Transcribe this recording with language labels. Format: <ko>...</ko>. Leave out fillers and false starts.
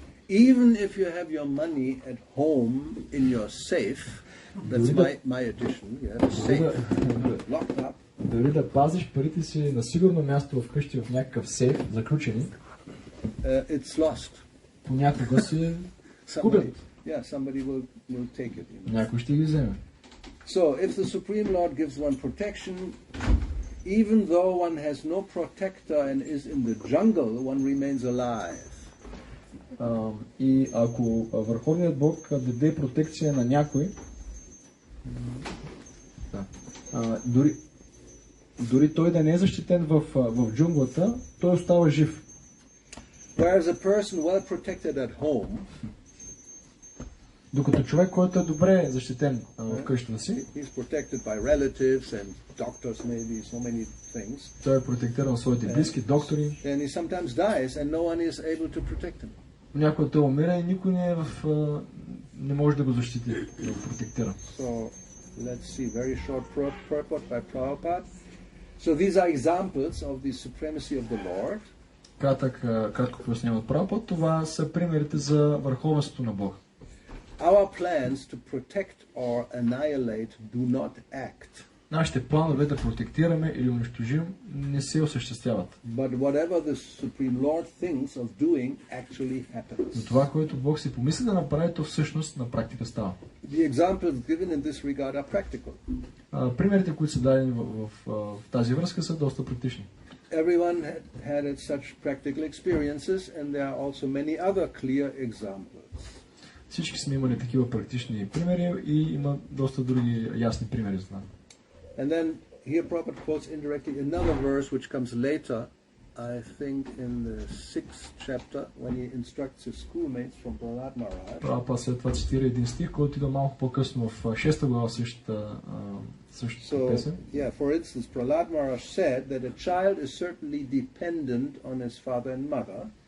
<en>even if you have your money at home in your safe, that's my addition, you have a safe locked up,</en> <bg>дали да пазиш парите си на сигурно място вкъщи в някакъв сейф, заключени,</bg> <en>it's lost.</en> <bg>понякога си губят.</bg> <en>Somebody will take it.</en> <bg>Някой ще ги вземе.</bg> <en>So, if the Supreme Lord gives one protection, even though one has no protector and is in the jungle, one remains alive.</en> <bg>И ако Върховният Бог даде протекция на някой, дори той да не е защитен в джунглата, той остава жив.</bg> <en>Whereas a person well protected at home,</en> <bg>докато човек, който е добре защитен в къщата си,</bg> <en>he's protected by relatives and doctors, maybe so many things.</en> <bg>Той е протектиран от своите близки, доктори.</bg> <en>And he sometimes dies and no one is able to protect him.</en> <bg>Някой той умира и никой не може да го защити, да го протектира.</bg> <en>So let's see very short purport by Prabhupada. So these are examples of the supremacy of the Lord.</en> <bg>Кратко пояснение от Прабхупад, това са примерите за върховенството на Бога.</bg> <en>Our plans to protect or annihilate do not act.</en> <bg>Нашите планове да протектираме или унищожим не се осъществяват.</bg> <en>But whatever the Supreme Lord thinks of doing actually happens.</en> <bg>Но това, което Бог си помисли да направи, то всъщност на практика става.</bg> <en>The examples given in this regard are practical.</en> <bg>Примерите, които са дадени в тази връзка, са доста практични.</bg> <en>Everyone had such practical experiences, and there are also many other clear examples.</en> <bg>Всички сме имали такива практични примери и има доста други ясни примери за това.</bg> <en>And then here Prabhupada quotes indirectly another verse which comes later, I think in the 6th chapter, when he instructs his schoolmates from Prahlad Maharaj.</en> <bg>Прабхупада след това цитира един стих, който идва малко по-късно в 6 глава същата песен.</bg> <en>For instance, Prahlad Maharaj said that a child is certainly dependent on his father and mother.</en>